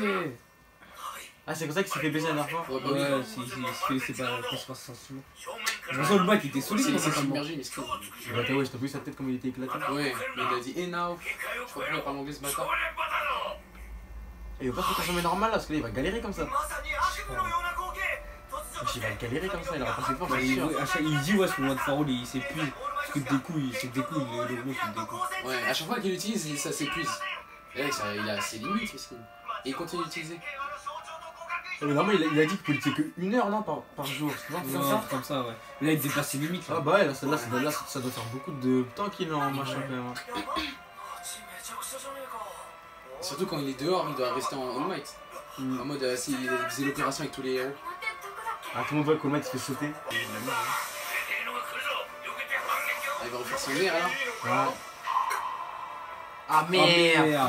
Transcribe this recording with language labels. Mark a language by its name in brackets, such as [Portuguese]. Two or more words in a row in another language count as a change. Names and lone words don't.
[French] Ah, c'est comme ça qu'il s'est fait baiser la dernière fois. Ouais, bah oui. Ouais, c'est pas sentiment. De toute façon, le mec il était solide, Il s'est totalement. submergé, mais c'était. Bah, ouais, t'as vu sa tête comme il était éclaté. Ouais, mais il a dit, [English] hey now. [French] Je crois qu'il parle anglais ce bâtard. Et il va pas se transformer normal là, parce que là il va galérer comme ça. [Japanese] まさに悪夢のような光景。突如 [French] Il va galérer comme ça, il aura pas ses forces, Bah, c'est sûr. il dit ouais, son One for All il s'épuise. Parce que des coups, il le gros il des coups. Ouais, à chaque fois qu'il l'utilise, ça s'épuise. Et là, il a ses limites aussi. Et il continue d'utiliser. Mais normalement il a dit qu'il pouvait utiliser que 1 heure non par jour, c'est pas comme ça. Comme ça, ouais. Là il dépasse ses limites. Ah Là. bah ouais, là ça doit faire beaucoup de temps qu'il est en machin quand même. [Japanese] めちゃくちゃじゃねえか。 [French] Surtout quand il est dehors, il doit rester en All Might. En mode, s'il faisait l'opération avec tous les héros. Ah, tout le monde voit qu'au maître il se fait sauter. Ah, il va refaire son verre là. Ouais. Ah merde,